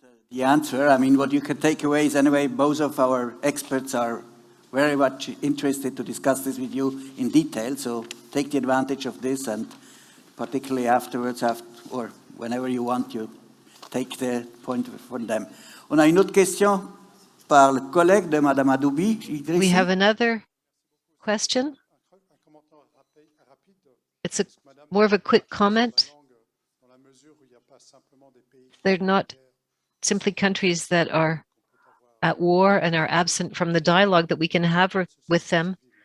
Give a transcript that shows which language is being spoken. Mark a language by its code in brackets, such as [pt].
[en] The answer, I mean, what you can take away is anyway, both of our experts are very much interested to discuss this with you in detail. So take the advantage of this, and particularly afterwards, or whenever you want, you take the point from them. [fr] On a une autre question par le collègue de Madame Ayoubi. [en] We have another question. It's more of a quick comment. They're not simply countries that are at war and are absent from the dialogue that we can have with them.